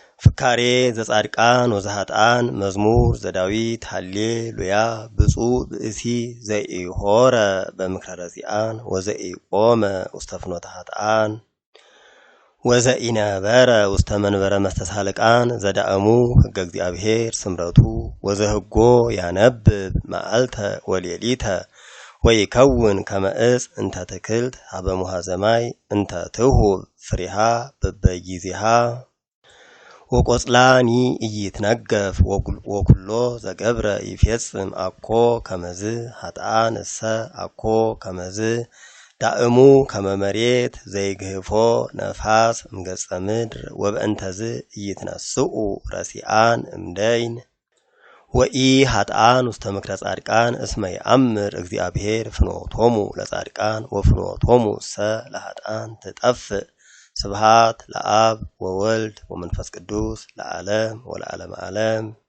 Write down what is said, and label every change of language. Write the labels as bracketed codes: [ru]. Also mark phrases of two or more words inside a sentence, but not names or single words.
[gez] ፍካሬ ዘጻድቃን ወዘሃጣን መዝሙር ዘዳዊት ሃሌሉያ ብፁዕ ብእሲ ዘኢሖረ በምክረ ረዚአን ወዘኢቆመ ውስተ ፍኖተ ኃጥአን ወዘኢነበረ ውስተ መንበረ መስተሳልቃን ዘዳእሙ ሕገ እግዚአብሔር ስምረቱ ወዘህጎ ያነብብ መዓልተ ወሌሊተ ወይከውን ከመ ዕፅ እንተ ትክልት ሀበ ሙሃ ዘማይ እንተ ትሁብ ፍሬሃ በበጊዜሃ ወቆጽላኒ ኢይትነገፍ ወኩሎ ዘገብረ ይፌጽም አኮ ከመዝ ኃጥአን እሰ አኮ ከመዝ ዳእሙ ከመ መሬት ዘይግህፎ ነፋስ እምገጸ ምድር ወበእንተዝ ኢይትነስኡ ረሲአን እምደይን ወኢ ኃጥአን ውስተ ምክረ ጻድቃን እስመ ይአምር እግዚአብሔር ፍኖቶሙ ለጻድቃን ወፍኖቶሙ እሰ ለኃጥአን ትጠፍእ ስብሐት ለአብ ወወልድ ወመንፈስ ቅዱስ ለዓለም ወለዓለመ ዓለም